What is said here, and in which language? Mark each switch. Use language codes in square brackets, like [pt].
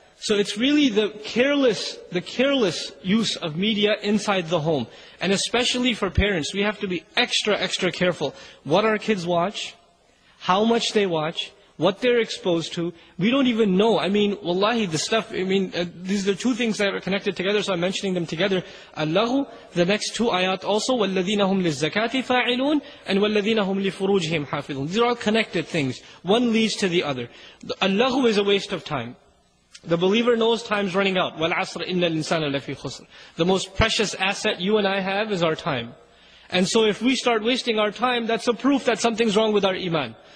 [en] So it's really the careless use of media inside the home. And especially for parents, we have to be extra careful. What our kids watch, how much they watch, what they're exposed to. We don't even know. Wallahi, the stuff, these are two things that are connected together, so I'm mentioning them together. Allahu, the next two ayat also, [ar] وَالَّذِينَ هُمْ لِلزَّكَاةِ فَاعِلُونَ and وَالَّذِينَ هُمْ لِفُرُوجِهِمْ حَافِظُونَ. [en] These are all connected things. One leads to the other. Allahu is a waste of time. The believer knows time's running out. [ar] وَالْعَصْرِ إِنَّ الْإِنسَانَ لَفِي خُسْرٍ. [en] The most precious asset you and I have is our time. And so if we start wasting our time, that's a proof that something's wrong with our iman.